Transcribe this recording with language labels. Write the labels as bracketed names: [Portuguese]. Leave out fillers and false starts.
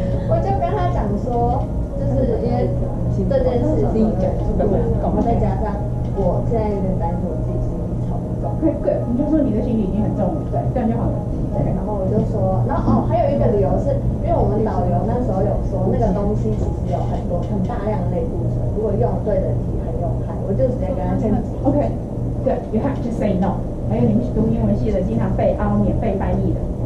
[Chinese] 我就跟他讲说，就是因为这件事情，然后再加上我现在有点担心我自己心里超重。 good，你就说你的心里已经很重了，对，这样就好了。对，然后我就说，然后还有一个理由是，因为我们导游那时候有说，那个东西其实有很大量的类固醇，如果用对的题很有害，我就直接跟他讲。 [English] OK， good， you have to say no。 [Chinese] 还有你们读英文系的，经常被凹免费翻译的。